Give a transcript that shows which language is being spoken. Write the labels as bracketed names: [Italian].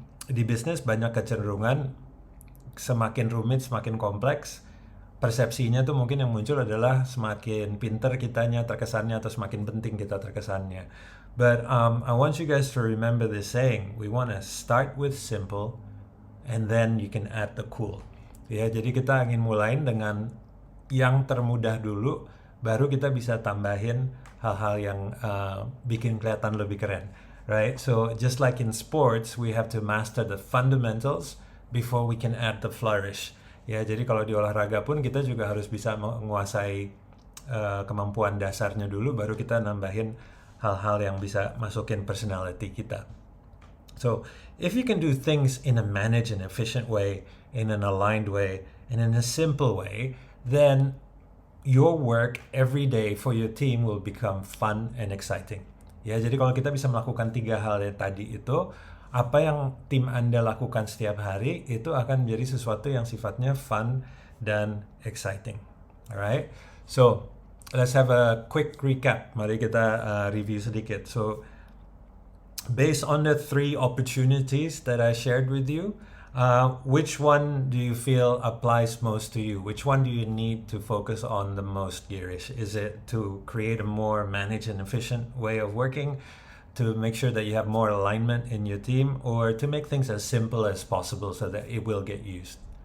[Indonesian] di bisnis banyak kecenderungan semakin rumit, semakin kompleks, persepsinya tuh mungkin yang muncul adalah semakin pinter kitanya terkesannya atau semakin penting kita terkesannya. [English] But I want you guys to remember this saying, we want to start with simple and then you can add the cool. [Indonesian] Ya, jadi kita ingin mulain dengan yang termudah dulu, baru kita bisa tambahin hal-hal yang bikin kelihatan lebih keren. [English] Right? So just like in sports, we have to master the fundamentals before we can add the flourish. [Indonesian] Ya, jadi kalau di olahraga pun kita juga harus bisa menguasai kemampuan dasarnya dulu, baru kita nambahin hal-hal yang bisa masukin personality kita. [English] So if you can do things in a managed and efficient way, in an aligned way, and in a simple way, then your work every day for your team will become fun and exciting. [Indonesian] Ya, jadi kalau kita bisa melakukan 3 hal yang tadi itu, apa yang tim Anda lakukan setiap hari itu akan menjadi sesuatu yang sifatnya fun dan exciting. [English] Alright? So, let's have a quick recap. [Indonesian] Mari kita review sedikit. [English] So, based on the 3 opportunities that I shared with you, which one do you feel applies most to you? Which one do you need to focus on the most, Girish? Is it to create a more managed and efficient way of working, to make sure that you have more alignment in your team, or to make things as simple as possible so that it will get used?